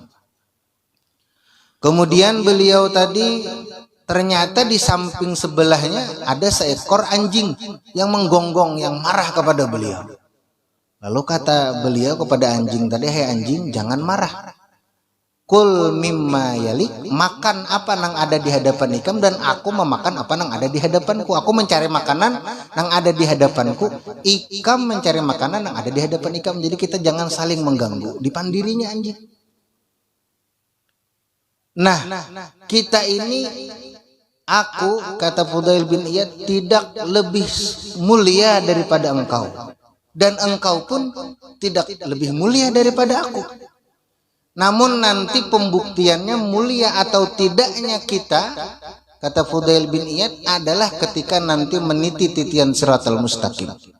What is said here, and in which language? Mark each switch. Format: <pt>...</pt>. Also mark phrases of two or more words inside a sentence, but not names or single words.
<id>Kemudian beliau tadi ternyata di samping sebelahnya ada seekor anjing yang menggonggong, yang marah kepada beliau. Lalu kata beliau kepada anjing tadi, "Hei anjing, jangan marah.</id> <ar>Kul mimma yalik,</ar> <bjn>makan apa nang ada di hadapan ikam dan aku memakan apa nang ada di hadapanku. Aku mencari makanan nang ada di hadapanku, ikam mencari makanan nang ada di hadapan ikam.</bjn> <id>Jadi kita jangan saling mengganggu."</id> <bjn>Dipandirinya anjing.</bjn> <id>Nah, kita ini, aku, kata Fudail bin Iyad, tidak lebih mulia daripada engkau. Dan engkau pun tidak lebih mulia daripada aku. Namun nanti pembuktiannya mulia atau tidaknya kita, kata Fudail bin Iyad, adalah ketika nanti meniti titian</id> <ar>siratal mustaqim.</ar>